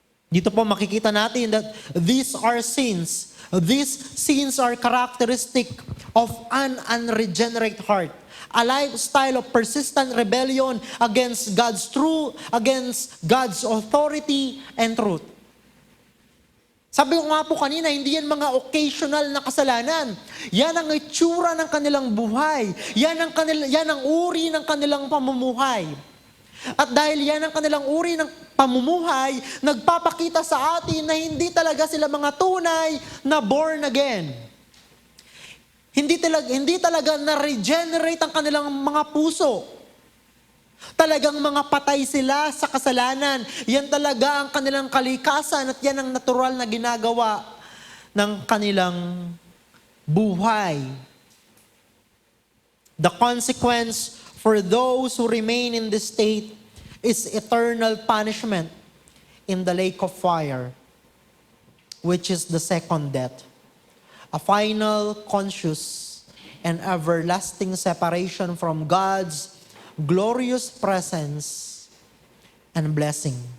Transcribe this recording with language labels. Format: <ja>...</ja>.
<tl>Dito po makikita natin</tl> <en>that these are sins. These sins are characteristic of an unregenerate heart. A lifestyle of persistent rebellion against God's truth, against God's authority and truth.</en> <tl>Sabi ko nga po kanina, hindi yan mga occasional na kasalanan. Yan ang itsura ng kanilang buhay. Yan ang uri ng kanilang pamumuhay. At dahil yan ang kanilang uri ng pamumuhay, nagpapakita sa atin na hindi talaga sila mga tunay na born again. Hindi talaga na-regenerate ang kanilang mga puso. Talagang mga patay sila sa kasalanan. Yan talaga ang kanilang kalikasan at yan ang natural na ginagawa ng kanilang buhay.</tl> <en>The consequence for those who remain in this state is eternal punishment in the lake of fire, which is the second death. A final, conscious, and everlasting separation from God's glorious presence and blessing.</en>